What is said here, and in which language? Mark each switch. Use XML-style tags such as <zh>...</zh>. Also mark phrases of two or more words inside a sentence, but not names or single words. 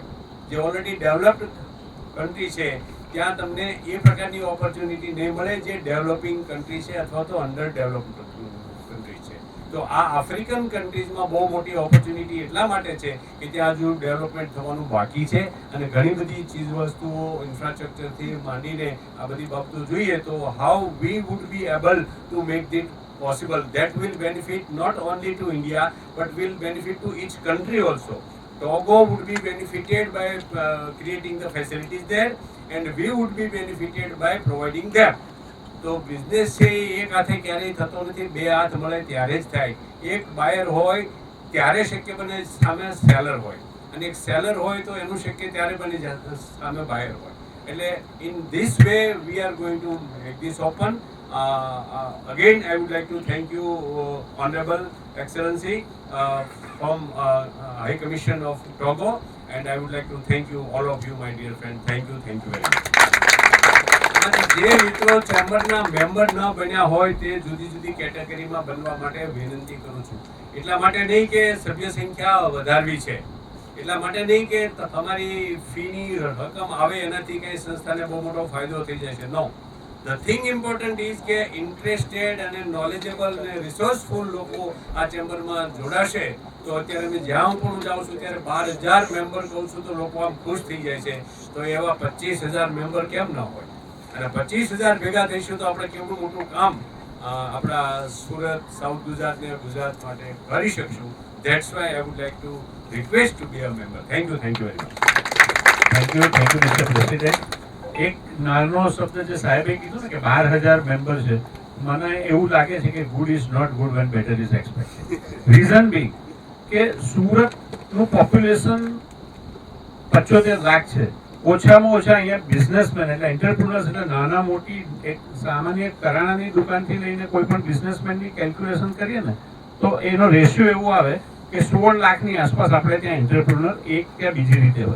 <gu>જે ઓલરેડી</gu> <en>developed country</en> <gu>છે ત્યાં તમને એ પ્રકારની ઓપોર્ચ્યુનિટી નહીં મળે જે</gu> <en>developing country</en> <gu>છે અથવા તો</gu> <en>under developed country</en> <gu>છે. તો આ આફ્રિકન કન્ટ્રીઝમાં બહુ મોટી ઓપોર્ચ્યુનિટી એટલા માટે છે કે ત્યાં હજુ ડેવલપમેન્ટ થવાનું બાકી છે અને ઘણી બધી ચીજ વસ્તુઓ ઇન્ફ્રાસ્ટ્રક્ચરથી માંડીને આ બધી બાબતો જોઈએ તો</gu> <en>how we would be able to make it possible. That will benefit not only to India but will benefit to each country also. Togo would be benefited by creating the facilities there and we would be benefited by providing them.</en> <gu>તો બિઝનેસ છે એક હાથે ક્યારેય થતો નથી, બે હાથ મળે ત્યારે જ થાય. એક બાયર હોય ત્યારે શક્ય બને સામે સેલર હોય અને એક સેલર હોય તો એનું શક્ય ત્યારે બની જાય સામે બાયર હોય.</gu> <en>એટલે in this way we are going to make this open. Again, I would like to thank you, Honorable Excellency, from High Commission of Togo, and I would like to thank you, all of you, my dear friend. Thank you very much.</en> <gu>જે મિત્રો ચેમ્બરના મેમ્બર ન બન્યા હોય તે જુદી જુદી કેટેગરીમાં બનવા માટે વિનંતી કરું છું. એટલા માટે નહીં કે સભ્ય સંખ્યા વધારવી છે, એટલા માટે નહીં કે તમારી ફીની રકમ આવે એનાથી કંઈ સંસ્થાને બહુ મોટો ફાયદો થઈ જશે. નો,</gu> <en>The thing important is</en> <gu>કે ઇન્ટરેસ્ટેડ અને નોલેજેબલ અને રિસોર્સફુલ લોકો આ ચેમ્બરમાં જોડાશે તો અત્યારે મેં જ્યાં પણ હું જાઉં છું ત્યારે 12,000 મેમ્બર કહું છું તો લોકો આમ ખુશ થઈ જાય છે. તો એવા 25,000 મેમ્બર કેમ ન હોય? અને 25,000 ભેગા થઈશું તો આપણે કેવડું મોટું કામ આપણા સુરત, સાઉથ ગુજરાત ને ગુજરાત માટે કરી શકશું.</gu> <en>That's why I would like to request to be a member. Thank you very much. Thank you, Mr. President.</en> <gu>એક નાનો શબ્દ જે સાહેબે કીધું ને કે 12,000 મેમ્બર છે, મને એવું લાગે છે કે</gu> <en>good is not good when better is expected. reason be</en> <gu>કે સુરતનું પોપ્યુલેશન 75 લાખ છે ઓછામાં ઓછા અહીંયા બિઝનેસમેન એટલે એન્ટરપ્રિનર્સ એટલે નાના મોટી એક સામાન્ય કરાણાની દુકાનથી લઈને કોઈ પણ બિઝનેસમેનની કેલ્ક્યુલેશન કરીએ ને તો એનો રેશિયો એવો આવે કે 16 લાખની આસપાસ આપણે ત્યાં એન્ટરપ્રિનર એક કે બીજી રીતે હોય.</gu>